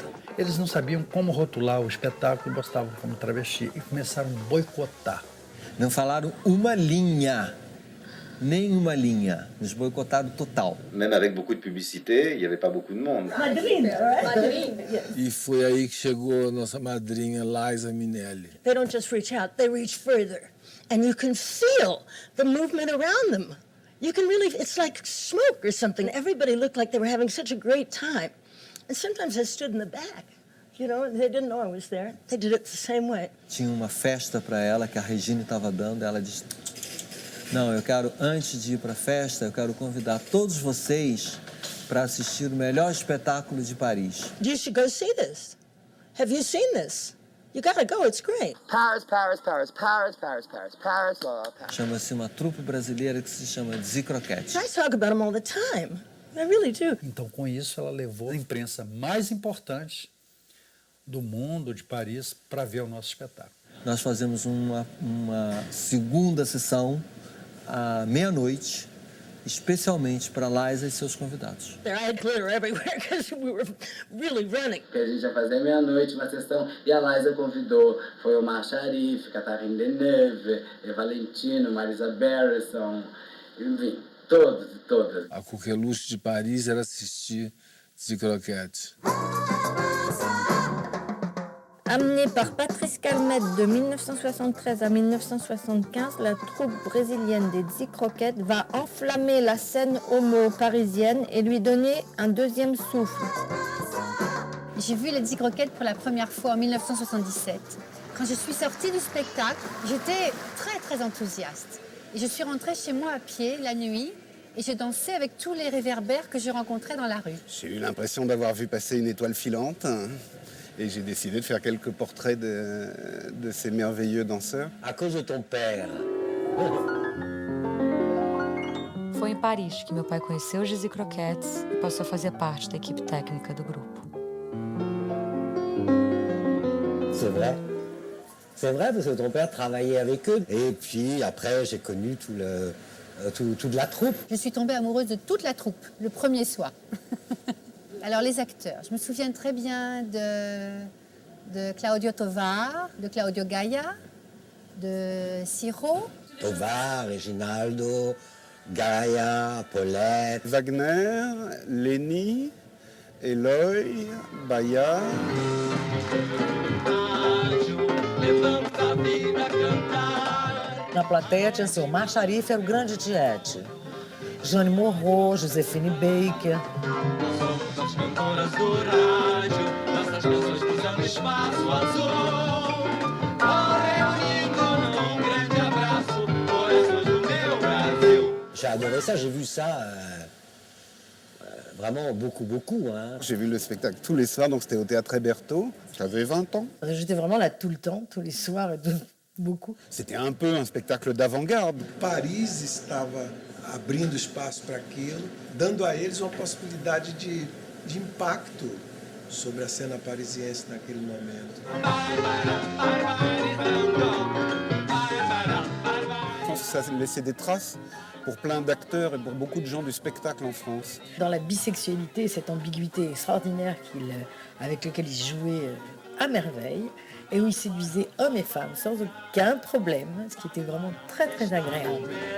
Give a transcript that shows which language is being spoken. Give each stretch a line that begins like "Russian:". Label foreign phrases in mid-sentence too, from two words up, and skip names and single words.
Portuguese: Eles não sabiam como rotular o espetáculo e gostavam como travesti e começaram a boicotar. Não falaram uma linha, nem uma linha. Nos boicotaram total.
French: Même avec beaucoup de publicité, il n'y avait pas beaucoup de monde.
Portuguese: Madrinha, E foi aí que chegou a nossa madrinha, Liza Minnelli.
English: They don't just reach out, they reach further. And you can feel the movement around them. You can really, it's like smoke or something. Everybody looked like they were having such a great time. And sometimes I stood in the back. You know, they didn't know I was there. They did it the same way.
Portuguese: Tinha uma festa para ela que a Regine estava dando. Ela disse: não, eu quero, antes de ir para a festa, eu quero convidar todos vocês para assistir o melhor espetáculo de Paris.
English: You should go see this. Have you seen this? You gotta go, it's great. Paris, Paris, Paris, Paris, Paris, Paris, Paris, Paris.
Portuguese: Chama-se uma trupe brasileira que se chama Zicroquete.
English: I talk about them all the time. I really do.
Portuguese: Então, com isso, ela levou a imprensa mais importante do mundo, de Paris, para ver o nosso espetáculo. Nós fazemos uma segunda sessão à meia-noite, especialmente para Liza e seus convidados.
English: I had glitter everywhere because we were really running.
Portuguese: Que a gente ia fazer meia-noite uma sessão e a Liza convidou. Foi o Omar Sharif, Catherine Deneuve, Valentino, Marisa Barrison, enfim, todas. A coqueluche de Paris era assistir Zicroquete.
French: Menée par Patrice Calmette de 1973 à 1975, la troupe brésilienne des Dix Croquettes va enflammer la scène homo parisienne et lui donner un deuxième souffle. J'ai vu les Dix Croquettes pour la première fois en 1977. Quand je suis sortie du spectacle, j'étais très très enthousiaste. Et je suis rentrée chez moi à pied la nuit et j'ai dansé avec tous les réverbères que je rencontrais dans la rue. J'ai eu l'impression d'avoir vu passer une étoile filante et j'ai décidé de faire quelques portraits de ces merveilleux danseurs. À cause de ton père.
Portuguese: Foi em Paris que meu pai conheceu os Dix Croquettes e passou a fazer parte da equipe técnica do grupo.
French: C'est vrai. C'est vrai parce que ton père travaillait avec eux. Et puis après, j'ai connu toute la troupe. Je suis tombée amoureuse de toute la troupe, le premier soir. Alors les acteurs, je me souviens très bien de Claudio Tovar, de Claudio Gaia, de Ciro. Tovar, Reginaldo, Gaia, Paulette. Wagner, Leni, Eloy, Baya.
Portuguese: Na plateia tinha assim, o Mar Sharif era o grande tiete. Jane Morro, Josefine Baker. As cantoras do rádio, nossas canções cruzando espaço azul. Reunido num grande abraço, corações do meu Brasil.
French: J'ai adoré ça, j'ai vu ça vraiment beaucoup. Hein. J'ai vu le spectacle tous les soirs, donc c'était au Théâtre Hébertot. J'avais 20 ans. J'étais vraiment là tout le temps, tous les soirs, beaucoup. C'était un peu un spectacle d'avant-garde.
Portuguese: Paris estava abrindo espaço para aquilo, dando a eles uma possibilidade de impacto sobre a cena parisiense naquele momento.
French: Je pense que ça a laissé des traces pour plein d'acteurs et pour beaucoup de gens du spectacle en France. Dans la bisexualité, cette ambiguïté extraordinaire avec laquelle il jouait à merveille, et où il séduisait hommes et femmes sans aucun problème, ce qui était vraiment très très agréable.